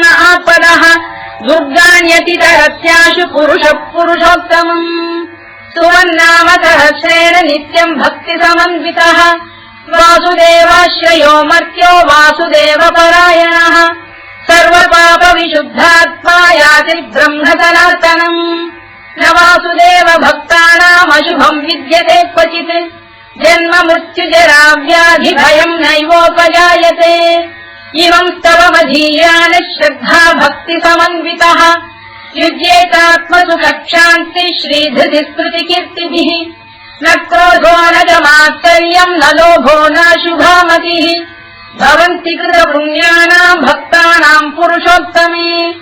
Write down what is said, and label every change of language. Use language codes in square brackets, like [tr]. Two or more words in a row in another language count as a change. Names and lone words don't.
[sa] ఆపదః దుర్గాణ్యతితరస్యాశు పురుషః పురుషోత్తమం సువన్నామ సహస్రేణ నిత్యం భక్తి సమన్వితః వాసుదేవాశ్రయో మర్త్యో వాసుదేవ పరాయణః సర్వపాప విశుద్ధాత్మా యాతి బ్రహ్మ సనాతనం న వాసుదేవ భక్తానామశుభం విద్యతే క్వచిత్ जन्म मृत्युजरा व्याधि भयम् नैवोपजायते इमम् स्तवमधीयान श्रद्धा भक्ति समन्वितः युज्येतात्मसुखक्षान्ति श्रीधृति स्मृति कीर्तिभिः न क्रोधो न च मात्सर्यम् न लोभो न शुभामतिः भवन्ति कृतपुण्यानाम् भक्तानाम् पुरुषोत्तमे